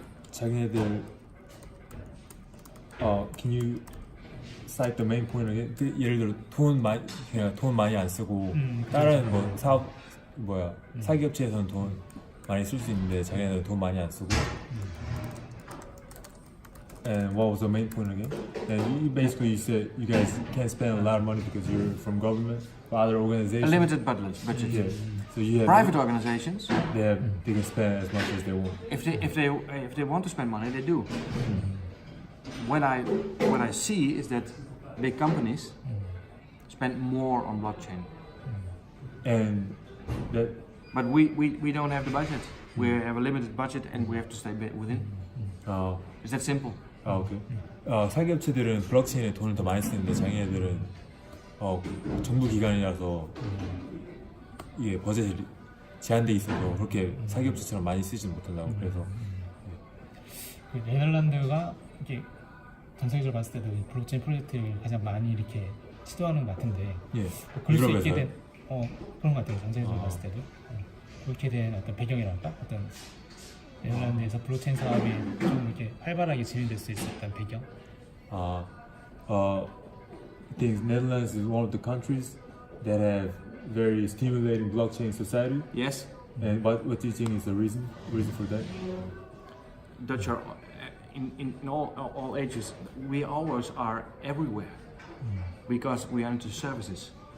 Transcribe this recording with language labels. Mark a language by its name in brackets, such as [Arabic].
[Korean] 자기네들 [English] can you cite the main point again? [Korean] 예를 들어 돈 많이 안 쓰고 다른 뭐 사업 사기 업체에서는 돈 많이 쓸 수 있는데 자기네는 돈 많이 안 쓰고. [English] And what was the main point again? And you basically said you guys can't spend a lot of money because you're from government or other A organizations. limited budget. Yeah. So you have Private organizations, they can spend as much as they want. if they want to spend money, they do. What I see is that big companies spend more on blockchain, And that but we don't have the budget. We have a limited budget and we have to stay within. It's that simple. [Korean] 오케이. 사기 업체들은 블록체인에 돈을 더 많이 쓰는데 자기네들은 정부 기관이라서 이게 버젯이 제한돼 있어서 그렇게 사기 업체처럼 많이 쓰지는 못한다고. 그래서 그 네덜란드가 이게 전 세계적으로 봤을 때도 이 블록체인 프로젝트를 가장 많이 이렇게 시도하는 것 같은데 예. 그럴 수 있게 유럽에서요? 된 그런 것 같아요. 전 세계적으로 봤을 때도 그렇게 된 어떤 배경이랄까 어떤 네덜란드에서 블록체인 사업이 좀 이렇게 활발하게 진행될 수 있었던 배경. [English] I think Netherlands is one of the countries that have very stimulating blockchain society. Yes, And what do you think is the reason for that? Dutch are in all ages. We always are everywhere because we are into services.